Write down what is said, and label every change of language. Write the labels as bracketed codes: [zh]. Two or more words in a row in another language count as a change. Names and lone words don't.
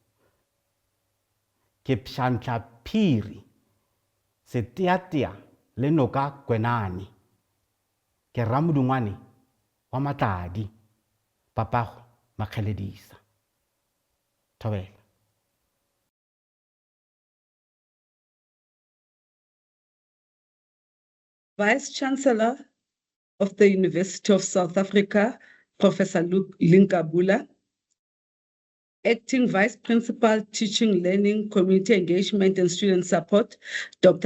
[nso] Ke pšhantla phiri seteatea le noka kwenane ke ramodungwane wa matladi papago makgeledisa. Thobela. [en] Vice-Chancellor of the University of South Africa, Professor Linkabula, Acting Vice Principal, Teaching, Learning, Community Engagement and Student Support, Dr.